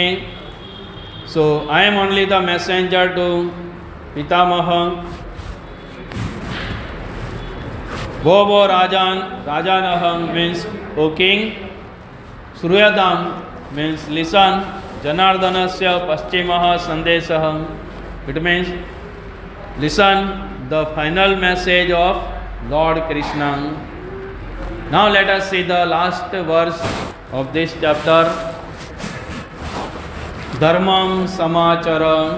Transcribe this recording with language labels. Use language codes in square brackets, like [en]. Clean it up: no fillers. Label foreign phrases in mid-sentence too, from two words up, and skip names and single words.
[en] So I am only the messenger to Pitamaha. [sa] Bobo Rajanaham [en] means, O king. Shruyadam means listen. [sa] जनार्दनस्य पश्चिमः सन्देशम्. [en] It means listen the final message of Lord Krishna. Now let us see the last verse of this chapter. [sa] धर्मं समाचर.